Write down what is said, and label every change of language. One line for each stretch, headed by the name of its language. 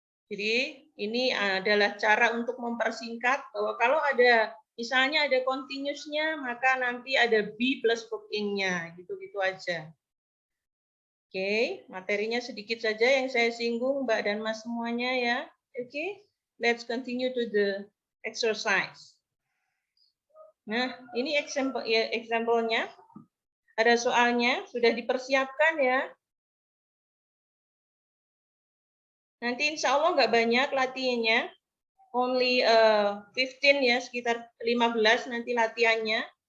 Indonesian: Jadi ini adalah cara untuk mempersingkat bahwa kalau ada misalnya ada continuous-nya, maka nanti ada be plus verb ing-nya, gitu-gitu aja. Oke, materinya sedikit saja yang saya singgung Mbak dan Mas semuanya ya.
English: Oke, let's continue to the exercise.
Indonesian: Nah, ini example-nya. Ada soalnya, sudah dipersiapkan ya. Nanti insya Allah nggak banyak latihannya.
English: Only 15
Indonesian: ya, sekitar 15 nanti latihannya.